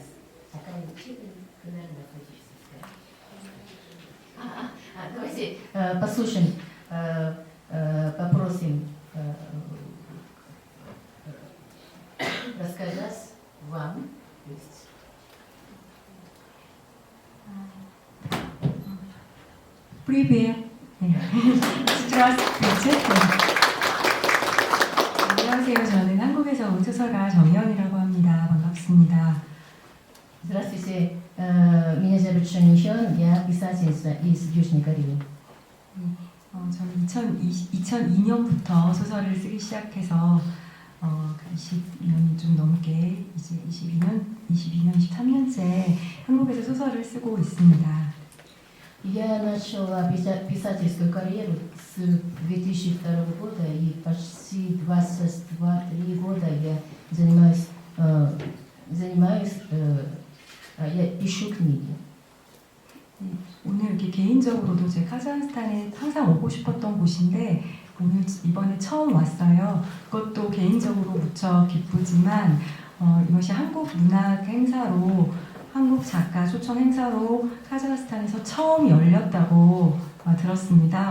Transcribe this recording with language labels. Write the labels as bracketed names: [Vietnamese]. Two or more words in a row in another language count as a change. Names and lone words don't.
[Russian] Какая учитель, наверное, давайте послушаем, попросим рассказать вам. Привет. Здравствуйте. [Korean] 안녕하세요. 저는 한국에서 온 소설가 정연이라고 합니다. 반갑습니다. [Russian] Здравствуйте. Меня зовут Шаньон. Я писательница из Южной Кореи. [Korean] 저는 2002년부터 소설을 쓰기 시작해서 20년이 좀 넘게 이제 22년, 23년째 한국에서 소설을 쓰고 있습니다. [Russian] Я начала писательскую карьеру с 2002 года, и почти 22-23 года я я пишу книги. [Korean] 오늘 이렇게 개인적으로도 제 카자흐스탄에 항상 오고 싶었던 곳인데 이번에 처음 왔어요. 그것도 개인적으로 무척 기쁘지만 이것이 한국 문학 행사로 한국 작가 초청 행사로 카자흐스탄에서 처음 열렸다고 들었습니다.